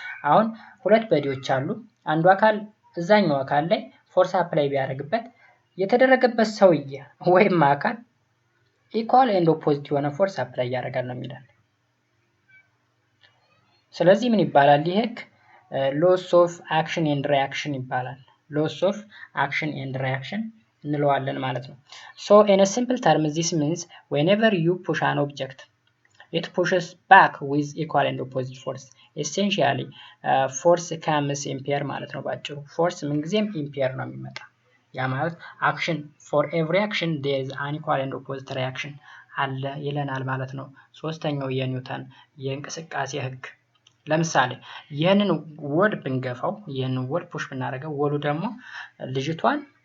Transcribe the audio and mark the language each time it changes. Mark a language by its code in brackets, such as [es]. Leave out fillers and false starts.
[am] አሁን ሁለት በዲዎች አሉ። አንዱ አካል እዛኛው አካል ላይ ፎርስ አፕላይ ቢያደርግበት የተደረገበት ሰውዬ ወይም አካል ኢኳል ኤንድ ኦፖዚት የሆነ ፎርስ አፕላይ ያደርጋል ነው የሚለው። ስለዚህ ምን ይባላል ይሄ? [en] ሎስ ኦፍ አክሽን ኤንድ ሪአክሽን [am] ይባላል። ሎስ ኦፍ አክሽን ኤንድ ሪአክሽን እንለዋለን ማለት ነው። [en] ሶ in a simple term this means whenever you push an object it pushes back with equal and opposite force. essentially force comes in pair [am] ማለት ነው ባጭሩ። ፎርስ ምንጊዜም in pair ነው የሚመጣ። ያ ማለት action [en] for every action there is an equal and opposite reaction [am] አለ ይለናል ማለት ነው። ሶስተኛው የኒውተን የእንቅስቃሴ ህግ። ለምሳሌ ይህንን ወድ ብንገፋው ይህንን ወድ ፑሽ ብናደርገው ወሉ ደግሞ ልጅቷን